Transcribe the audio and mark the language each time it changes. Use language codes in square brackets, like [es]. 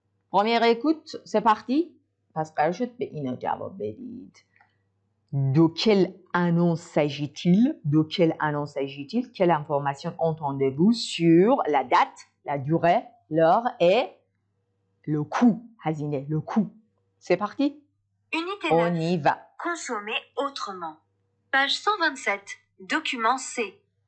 [fr] Première écoute, c'est parti. [fa] پس قرار شد به اینا جواب بدید. [fr] De quelle annonce s'agit-il? De quelle annonce s'agit-il? Quelle information entendez-vous sur la date, la durée, l'heure et le coût? هزینه, le coût. C'est parti? Unité 9. On y va. Consommer autrement. Page 127. Document C.